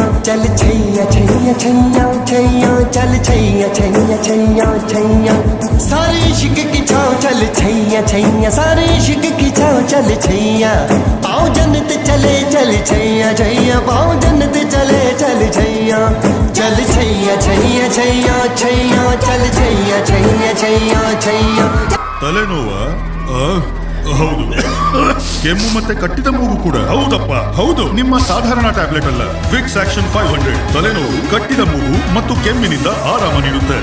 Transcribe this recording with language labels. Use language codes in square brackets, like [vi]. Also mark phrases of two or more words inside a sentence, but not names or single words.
[hi] चल छैया छैया छैया छैया चल छैया छैया छैया छैया सारे इश्क की छाँव चल छैया छैया सारे इश्क की छाँव चल छैया पाँव जन्नत चले चल छैया छैया पाँव जन्नत चले चल छैया चल छैया छैया छैया छैया चल छैया छैया छैया छैया. [kn] ತಲೆನೋವ? ಹೌದು. ಕೆಮ್ಮು ಮತ್ತೆ ಕಟ್ಟಿದ ಮೂಗು ಕೂಡ? ಹೌದಪ್ಪ ಹೌದು. ನಿಮ್ಮ ಸಾಧಾರಣ ಟ್ಯಾಬ್ಲೆಟ್ ಅಲ್ಲ, ವಿಕ್ಸ್ ಆಕ್ಷನ್ 500 ತಲೆನೋವು, ಕಟ್ಟಿದ ಮೂಗು ಮತ್ತು ಕೆಮ್ಮಿನಿಂದ ಆರಾಮ ನೀಡುತ್ತೆ.